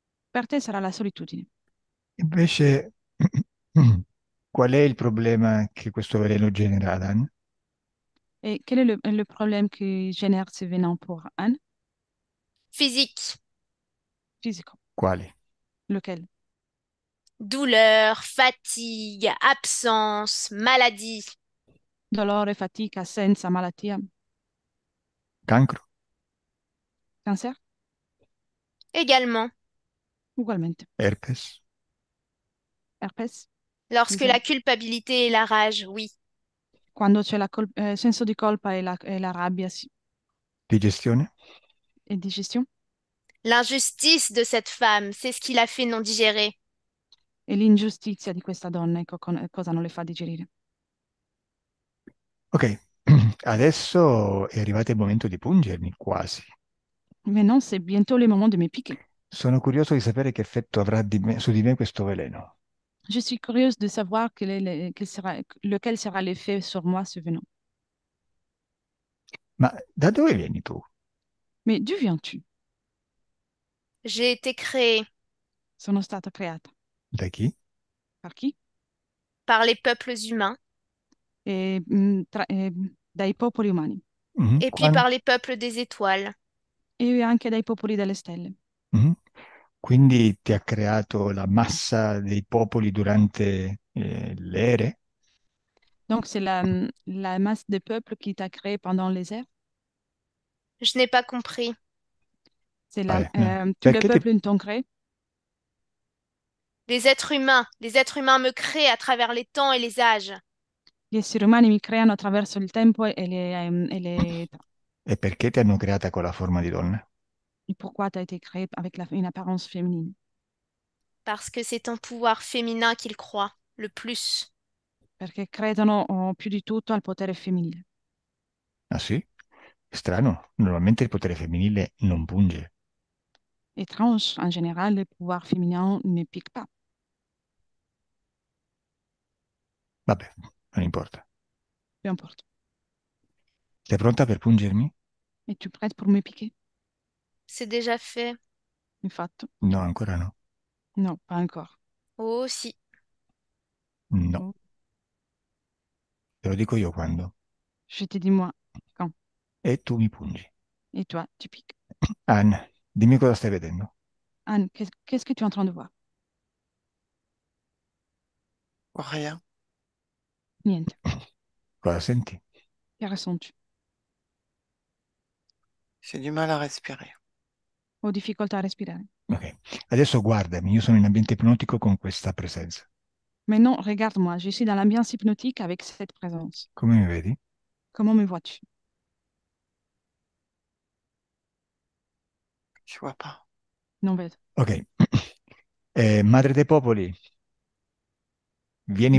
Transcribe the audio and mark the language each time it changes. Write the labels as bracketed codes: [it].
[it] Per te sarà la solitudine. Invece, qual è il problema che questo veleno genera ad Anne? [fr] Et quel est le problème qui génère ce venin pour Anne? Physique. Physico. [it] Quali? [fr] Lequel? Douleur, fatigue, absence, maladie. [it] dolore, fatica, assenza, malattia, Cancro, [fr] cancer, Également, [it] ugualmente. [fr] herpes, [it] Herpes, [fr] lorsque disais, la culpabilité et la rage, oui. [it] quando c'è senso di colpa e la rabbia, sì. digestione, [fr] E digestion. L'injustice de cette femme, c'est ce qui l'a fait non digérer. [it] E l'ingiustizia di questa donna, ecco cosa non le fa digerire. ok. Adesso è arrivato il momento di pungermi, quasi. [fr] Maintenant, c'est bientôt le moment de me piquer. [it] Sono curioso di sapere che effetto avrà su di me questo veleno. [fr] Je suis curieuse de savoir lequel sera l'effet sur moi ce venin. [it] Ma da dove vieni tu? [fr] Mais d'où viens-tu? J'ai été créée [it] Sono stata creata. Da chi? [fr] Par chi? par les peuples humains [it] Dai popoli umani Mhm. [fr] et puis par les peuples des étoiles. [it] e anche dai popoli delle stelle. Mhm. Quindi ti ha creato la massa dei popoli durante le ere? [fr] Donc, c'est la masse de peuples qui t'a créé pendant les ères. Je n'ai pas compris. C'est [it] Vabbè, no. [fr] tous les [it] Perché ti... [fr] peuples t'ont créé. Les êtres humains me créent à travers les temps et les âges. [it] Gli esseri umani mi creano attraverso il tempo e le età. E perché ti hanno creata con la forma di donna? [fr] Et pourquoi tu as été créé avec une apparence féminine? Parce que c'est en pouvoir féminin qu'ils croient le plus. [it] Perché credono più di tutto al potere femminile. Ah sì? Strano. Normalmente il potere femminile non punge. [fr] Étrange, en général, le pouvoir féminin ne pique pas. [it] Vabbè, non importa. [fr] Peu importe. [it] Sei pronta per pungermi? [fr] Es-tu prête pour me piquer? C'est déjà fait. [it] Infatti, No, ancora no. [fr] non, pas encore. [it] Oh si. No. Oh, Te lo dico io quando. [fr] je te dis moi, quand? [it] E tu mi pungi. [fr] Et toi, tu piques. [it] Anne, dimmi cosa stai vedendo. [fr] Anne, qu'est-ce que tu es en train de voir? Rien. [it] Niente. Cosa senti? [fr] Que ressens-tu? J'ai du mal à respirer. [it] Ho difficoltà a respirare. Ok. Adesso guardami, io sono in ambiente ipnotico con questa presenza. [fr] Maintenant, regarde-moi, je suis dans l'ambiance hypnotique avec cette présence. [it] Come mi vedi? [fr] Comment me vois-tu? Je vois pas. [it] Non vedo. Ok. Madre dei popoli, vieni